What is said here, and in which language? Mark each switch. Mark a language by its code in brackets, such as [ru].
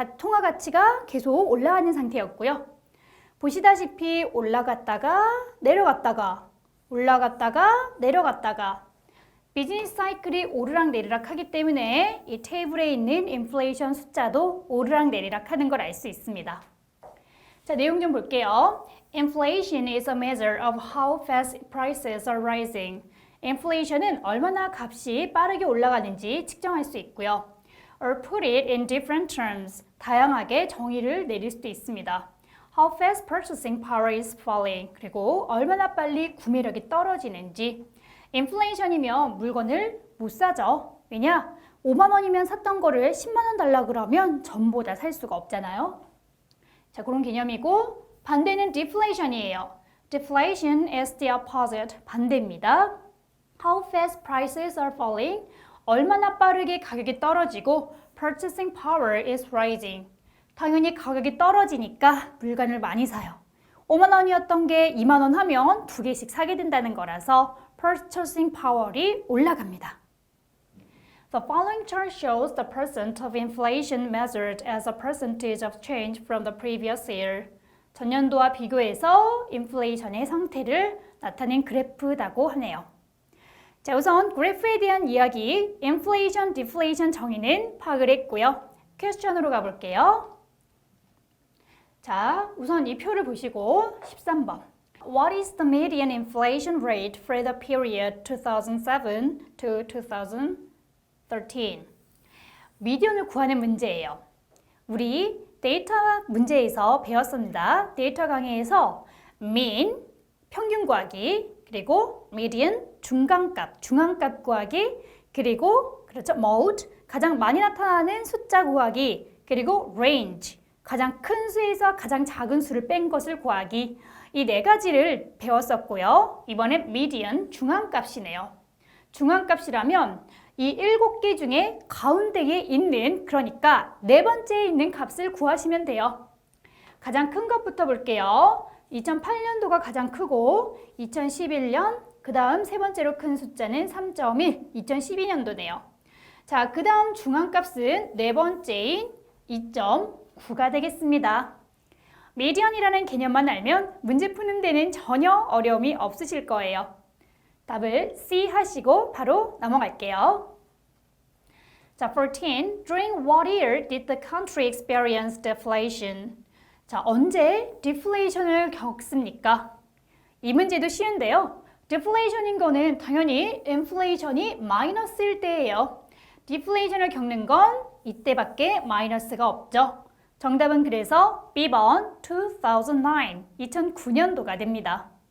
[ko] 통화 가치가 계속 올라가는 상태였고요. 보시다시피 올라갔다가 내려갔다가 올라갔다가 내려갔다가 비즈니스 사이클이 오르락내리락 하기 때문에 이 테이블에 있는 인플레이션 숫자도 오르락내리락 하는 걸 알 수 있습니다. 자, 내용 좀 볼게요. [en] Inflation is a measure of how fast prices are rising. [ko] 인플레이션은 얼마나 값이 빠르게 올라가는지 측정할 수 있고요. [en] Or put it in different terms. [ko] 다양하게 정의를 내릴 수도 있습니다. [en] How fast purchasing power is falling. [ko] 그리고 얼마나 빨리 구매력이 떨어지는지. 인플레이션이면 물건을 못 사죠. 왜냐? 5만 원이면 샀던 거를 10만 원 달라 그러면 전보다 살 수가 없잖아요. 자, 그런 개념이고 반대는 deflation이에요. [en] Deflation is the opposite. [ko] 반대입니다. [en] How fast prices are falling. [ko] 얼마나 빠르게 가격이 떨어지고 [en] purchasing power is rising. [ko] 당연히 가격이 떨어지니까 물건을 많이 사요. 5만 원이었던 게 2만 원 하면 2개씩 사게 된다는 거라서 purchasing power이 올라갑니다. [en] The following chart shows the percent of inflation measured as a percentage of change from the previous year. [ko] 전년도와 비교해서 인플레이션의 상태를 나타낸 그래프라고 하네요. 자, 우선 그래프에 대한 이야기, inflation, deflation 정의는 파악을 했고요. 퀘스천으로 가볼게요. 자, 우선 이 표를 보시고 13번. [en] What is the median inflation rate for the period 2007 to 2013? [ko] 미디언을 구하는 문제예요. 우리 데이터 문제에서 배웠습니다. 데이터 강의에서 mean, 평균 구하기, 그리고 median, 중간값, 중앙값 구하기, 그리고 그렇죠, mode, 가장 많이 나타나는 숫자 구하기, 그리고 range, 가장 큰 수에서 가장 작은 수를 뺀 것을 구하기. 이 4가지를 배웠었고요. 이번엔 median, 중앙값이네요. 중앙값이라면 이 7개 중에 가운데에 있는, 그러니까 4번째에 있는 값을 구하시면 돼요. 가장 큰 것부터 볼게요. 2008년도가 가장 크고 2011년, 그 다음 세 번째로 큰 숫자는 3.1, 2012년도네요. 자, 그 다음 중앙값은 4번째인 2.9가 되겠습니다. 미디언이라는 개념만 알면 문제 푸는 데는 전혀 어려움이 없으실 거예요. 답을 C 하시고 바로 넘어갈게요. 자, 14. [en] During what year did the country experience deflation? [ko] 자, 언제 deflation을 겪습니까? 이 문제도 쉬운데요. deflation인 거는 당연히 inflation이 마이너스일 때예요. deflation을 겪는 건 이때밖에 마이너스가 없죠. 정답은 그래서 B번 2009, 2009년도가 됩니다.